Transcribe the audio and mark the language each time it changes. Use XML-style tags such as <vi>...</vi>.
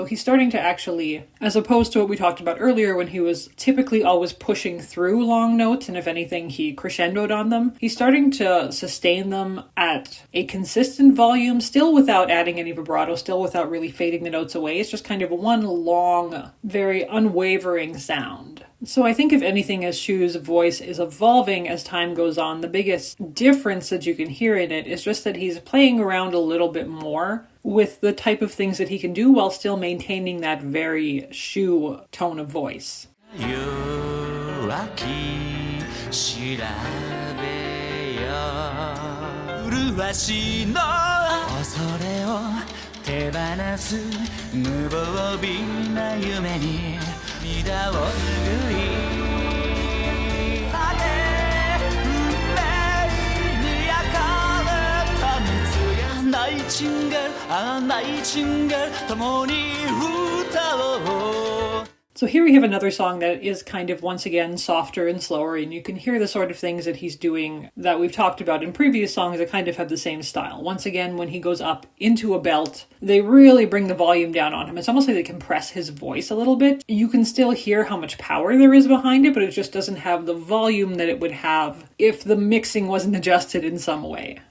<en>So he's starting to actually, as opposed to what we talked about earlier when he was typically always pushing through long notes and if anything he crescendoed on them, he's starting to sustain them at a consistent volume, still without adding any vibrato, still without really fading the notes away. It's just kind of one long, very unwavering sound. So I think if anything, as Shu's voice is evolving as time goes on, the biggest difference that you can hear in it is just that he's playing around a little bit more with the type of things that he can do while still maintaining that very Shu tone of voice.</en> <ja>弱き調べよ麗しの恐れを手放す無防備な夢に涙を拭いさて運命に焼かれた熱がナイチンゲールああナイチンゲール共に歌おう</ja> <en>So here we have another song that is kind of, once again, softer and slower, and you can hear the sort of things that he's doing that we've talked about in previous songs that kind of have the same style. Once again, when he goes up into a belt, they really bring the volume down on him. It's almost like they compress his voice a little bit. You can still hear how much power there is behind it, but it just doesn't have the volume that it would have if the mixing wasn't adjusted in some way.</en>